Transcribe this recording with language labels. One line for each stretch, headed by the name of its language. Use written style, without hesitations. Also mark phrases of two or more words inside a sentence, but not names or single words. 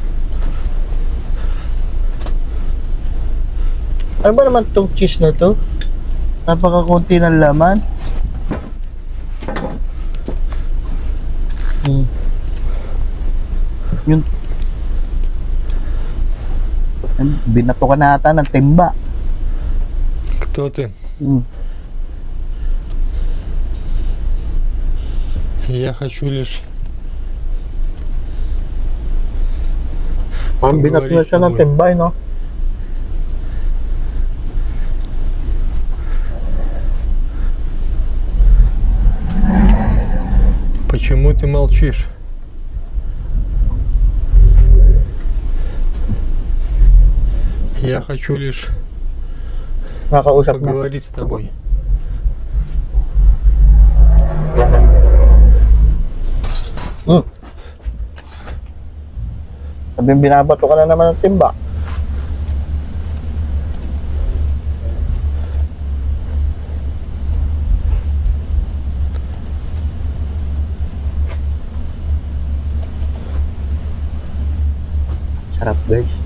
Filipino: Ano ba naman tong cheese na to? Napakakunti ng laman. Yun. Binato ka na ata ng timba.
Russian: Кто ты? Я хочу лишь...
Filipino: Parang binato na siya ng timba, no?
Russian: Почему ты молчишь? Я хочу лишь поговорить с тобой.
Filipino: Sabi binabato ka na naman ng timba. Sarap guys.